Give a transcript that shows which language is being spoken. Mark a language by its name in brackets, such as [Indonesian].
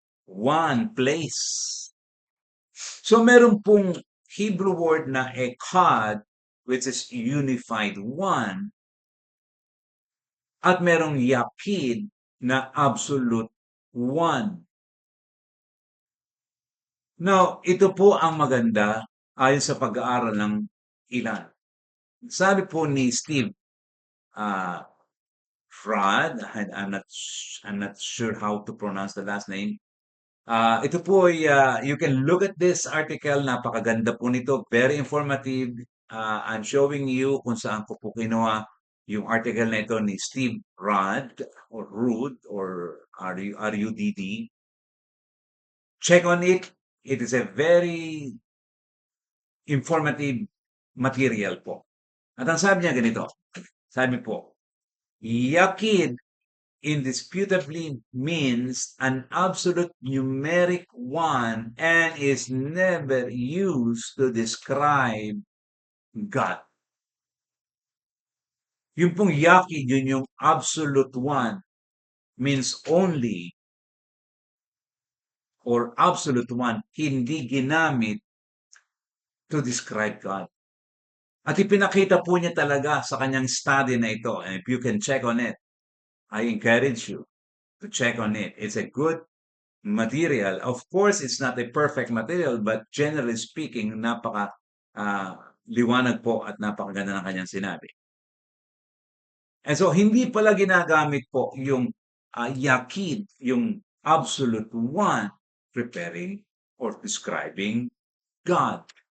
[English] One place. So [Filipino] meron pong [English] Hebrew word na echad, which is unified one, [Filipino] at merong yakid na [English] absolute one. Now, [Filipino] ito po ang maganda ayon sa pag-aaral ng ilan. Sabi po ni Steve [English] Rod, I'm not sure how to pronounce the last name. [Filipino] Ito po ay, [English] you can look at this article, [Filipino] napakaganda po nito, [English] very informative. I'm showing you [Filipino] kung saan ko po kinuha yung article na ito [English] ni Steve Rudd or Rudd or RUDD. Check on it. It is a very informative material po. [Filipino] At ang sabi niya ganito, sabi po, [English] yakid indisputably means an absolute numeric one and is never used to describe God. [Filipino] Yung pong yakid, yun yung [English] absolute one, means only or absolute one, [Filipino] hindi ginamit [English] to describe God. [Filipino] At ipinakita po niya talaga sa kanyang study na ito. [English] And if you can check on it, I encourage you to check on it. It's a good material. Of course, it's not a perfect material, but generally speaking, [Filipino] napaka liwanag po at napakaganda ng kanyang sinabi. [English] And so, [Filipino] hindi pala ginagamit po yung yakid, yung [English] absolute one, preparing or describing God.